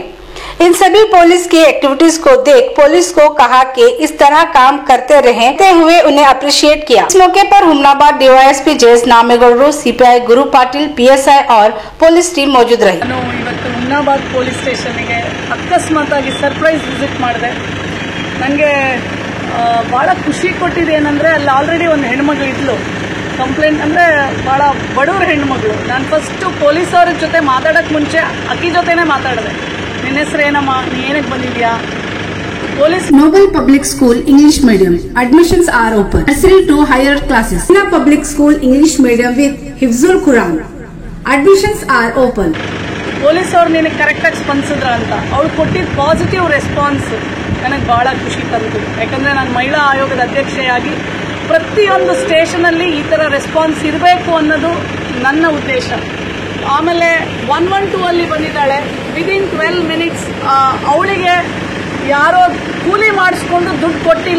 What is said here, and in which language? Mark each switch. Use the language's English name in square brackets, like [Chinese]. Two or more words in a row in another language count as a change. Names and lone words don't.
[Hindi] इन सभी पुलिस की एक्टिविटीज को देख पुलिस को कहा कि इस तरह काम करते रहते हुए उन्हें अप्रिशिएट किया। इस मौके पर हुमनाबाद डीवाईएसपी जयेश नामेगौडरू, सीपीआई गुरु पाटिल, पीएसआई और पुलिस टीम मौजूद रही। [Kannada] हुमनाबाद [English] police station [Kannada] ಗೆ ಅಕಸ್ಮಾತಾಗಿ [English] surprise visit [Kannada] ಮಾಡಿದೆ। ನನಗೆ ಬಹಳ ಖುಷಿ ಕೊಟ್ಟಿದೆ ಏನಂದ್ರೆ ಅಲ್ಲಿ ಆಲ್ರೆಡಿ ಒಂದು ಹೆಣ್ಮಗಳು ಇದ್ಲು। ಕಂಪ್ಲೇಂಟ್ ಅಂದ್ರೆ ಬಹಳ ಬಡವರ ಹೆಣ್ಮಗಳು। ನಾನು [English] first police [Kannada] ಅವರ ಜೊತೆ ಮಾತಾಡಕ್ಕೆ ಮುಂಚೆ ಅಕ್ಕಿ ಜೊತೆನೇ ಮಾತಾಡಿದೆ। ನಿನ್ನ ಹೆಸರು ಏನಮ್ಮ, ನೀ ಏನಕ್ಕೆ ಬಂದಿದ್ಯಾ? [English] Police Noble Public School English Medium. Admissions are open. Nursery to higher classes. Sina Public School English Medium with Hifzul Quran. Admissions are open. [Kannada] ಪೊಲೀಸ್ ಅವ್ರು ನಿನಗೆ ಕರೆಕ್ಟಾಗಿ ಸ್ಪಂದಿಸಿದ್ರ ಅಂತ ಅವ್ರು ಕೊಟ್ಟಿದ್ದ [English] positive response [Kannada] ನನಗೆ ಬಹಳ ಖುಷಿ ತಂತು। ಯಾಕಂದ್ರೆ ನಾನು ಮಹಿಳಾ ಆಯೋಗದ ಅಧ್ಯಕ್ಷೆಯಾಗಿ ಪ್ರತಿಯೊಂದು ಸ್ಟೇಷನಲ್ಲಿ ಈ ಥರ ರೆಸ್ಪಾನ್ಸ್ ಇರಬೇಕು ಅನ್ನೋದು ನನ್ನ ಉದ್ದೇಶ। ಆಮೇಲೆ 112 ಅಲ್ಲಿ ಬಂದಿದ್ದಾಳೆ, [English] within 12 minutes [Kannada] ಅವಳಿಗೆ ಯಾರೋ ಕೂಲಿ ಮಾಡಿಸ್ಕೊಂಡು ದುಡ್ಡು ಕೊಟ್ಟಿಲ್ಲ।